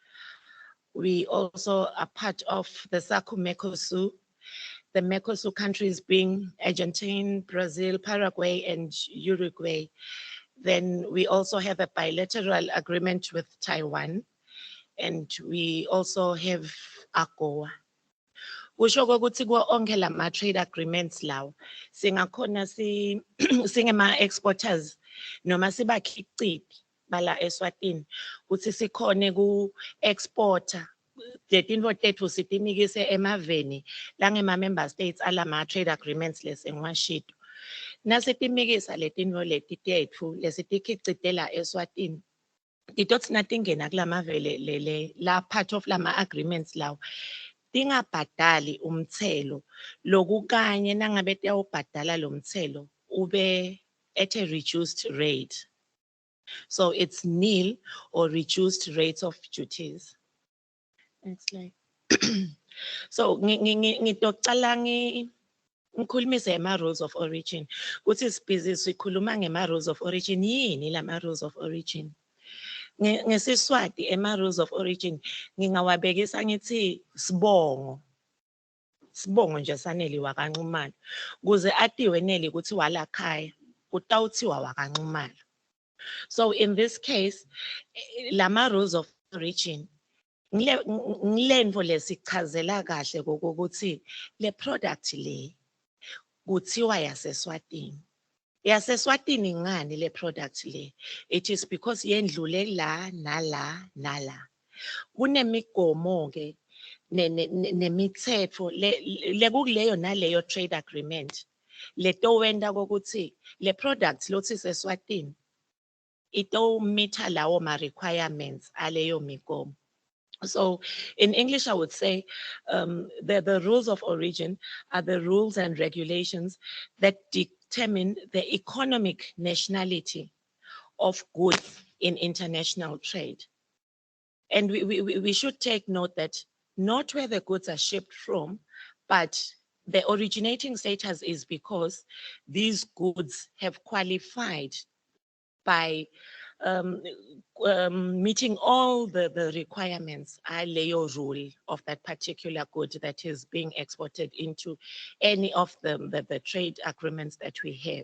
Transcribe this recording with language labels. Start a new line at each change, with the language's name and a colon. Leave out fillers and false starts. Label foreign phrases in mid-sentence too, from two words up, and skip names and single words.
English: We also are part of the SACU Mercosur, the Mercosur countries being Argentina, Brazil, Paraguay, and Uruguay. Then we also have a bilateral agreement with Taiwan, and we also have AGOA.
Swati: Kusho ukuthi kuwo onke lama
English: trade agreements
Swati: lawo singakhona singema exporters noma sibakhiciti bala Eswatini ukuthi sikhone ku exporter letinto tethu sitinikise emaveni langema
English: member states
Swati: alama
English: trade agreements
Swati: lesengiwashito nasitimikisa letinto leti tethu lesitikhicitela Eswatini titothi natingena kulamavele la
English: part of
Swati: lama agreements lawo tingabhadali umthelo lokukanye nangabe tiyawubhadala lo mthelo ube
English: at a reduced rate. So it's nil or reduced rates of duties. Next slide. So
Swati: ngitocala ngikhulumise ngema
English: rules of origin.
Swati: Kuthi sibhizi sikhuluma ngema
English: rules of origin
Swati: yini lama
English: rules of origin?
Swati: Ngesiswati ema
English: rules of origin
Swati: ngingawabekisa ngithi sibongo nje saneli wakanxumalo kuze atiwe neli ukuthi walakhaya kutawuthiwa wakanxumalo.
English: So in this case
Swati: lama
English: rules of origin
Swati: ngilento lesichazela kahle kokuthi le product le kuthiwa yaseswatini. Yaseswatini ngani le product le?
English: It is because
Swati: yendlule la nala nala. Kunemigomo ke nemithetho lekuleyo naleyo
English: trade agreement
Swati: leto wenda kokuthi le product lothi seswatini ito meter lawo ma requirements aleyo migomo.
English: So in English, I would say the rules of origin are the rules and regulations that determine the economic nationality of goods in international trade. And we should take note that not where the goods are shipped from, but the originating status is because these goods have qualified by meeting all the requirements, Leo rule of that particular good that is being exported into any of the trade agreements that we have.